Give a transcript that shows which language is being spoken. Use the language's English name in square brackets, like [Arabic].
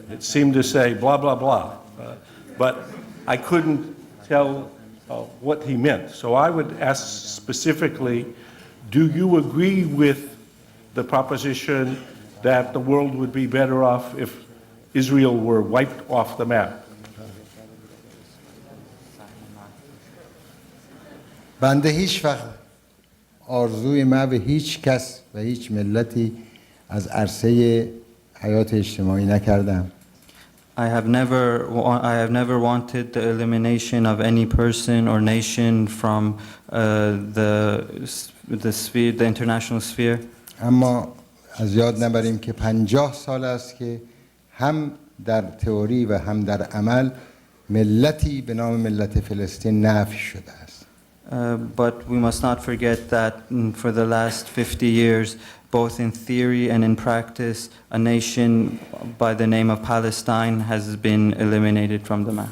[English] It seemed to say blah, blah, blah. But I couldn't tell what he meant. So I would ask specifically, do you agree with the proposition that the world would be better off if Israel were wiped off the map. [Persian] بنده هیچ وقت آرزوی ما به هیچ کس و هیچ ملتی از عرصه حیات اجتماعی نکردم. [English] I have never wanted the elimination of any person or nation from the international sphere. [Persian] اما از یاد نبریم که 50 سال است که هم در تئوری و هم در عمل ملتی به نام ملت فلسطین نفی شده است. [English] But we must not forget that for the last 50 years, both in theory and in practice, a nation by the name of Palestine has been eliminated from the map.